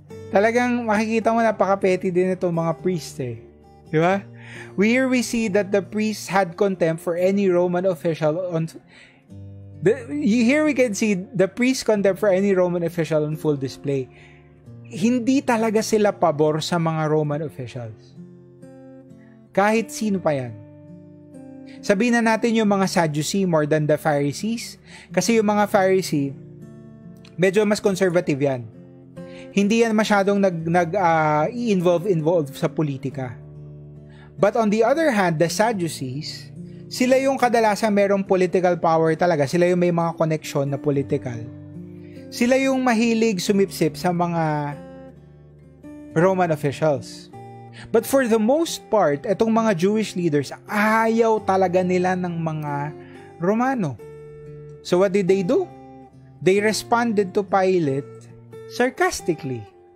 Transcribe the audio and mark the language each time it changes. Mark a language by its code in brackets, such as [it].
[tl] Talagang makikita mo napaka-petty din itong mga priests eh. Di ba? [en] Here we see that the priests had contempt for any Roman official here we can see the priest's contempt for any Roman official on full display. [tl] Hindi talaga sila pabor sa mga Roman officials. Kahit sino pa yan. Sabihin na natin yung mga Sadducee [en] more than the Pharisees. [tl] Kasi yung mga Pharisee, medyo mas conservative yan. Hindi yan masyadong involve sa politika. [en] But on the other hand, the Sadducees, [tl] sila yung kadalasan merong [en] political power talaga. [tl] Sila yung may mga connection na political. Sila yung mahilig sumipsip sa mga Roman officials. [en] But for the most part, [tl] itong mga Jewish leaders, ayaw talaga nila ng mga Romano. [en] So what did they do? They responded to Pilate sarcastically.